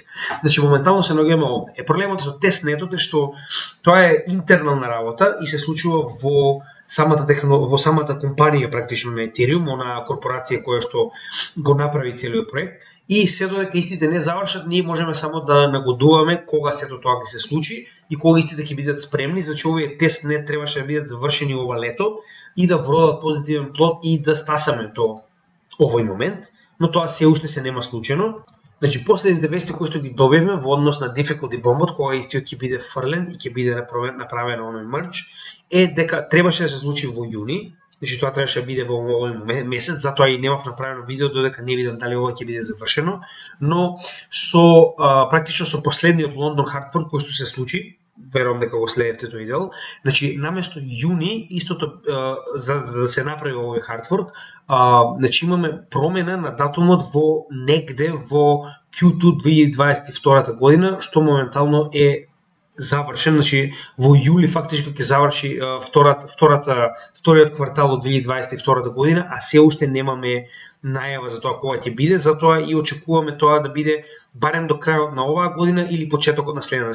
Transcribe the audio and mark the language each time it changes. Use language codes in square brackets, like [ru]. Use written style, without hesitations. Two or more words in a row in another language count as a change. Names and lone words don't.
[mk] Значи, моментално се наоѓаме овде. Проблемот со тестнетот е што тоа е интернална работа и се случува во самата компанија практично на Ethereum, она корпорација која што го направи целиот проект, и се додека истите не завршат, ние можеме само да нагодуваме кога сето тоа ќе се случи и кога истите ќе бидат спремни, зашто овие тестнет требаше да бидат завршени ова лето и да вродат позитивен плод и да стасаме до овој момент, но тоа се уште се нема случено. Значи, последните вести кои што ги добивме во однос на [en] difficulty bombот, [mk] кога истиот ќе биде фрлен и ќе биде направен оној мердж, е дека требаше да се случи во јуни, значи тоа требаше да биде во овој месец, затоа и немав направено видео додека не видам дали ова ќе биде завршено, но со практично со последниот [en] London hard fork [mk] кој што се случи, верувам дека го следите тој дел, значи наместо јуни истото за да се направи овој [en] hard fork, [mk] значи имаме промена на датумот во негде во Q2 2022 година, што моментално е завршен, значи во јули фактички ќе заврши вториот квартал од 2022 година, а се уште немаме најава за тоа кога ќе биде, затоа и очекуваме тоа да биде барем до крајот на оваа година или почетокот на следната.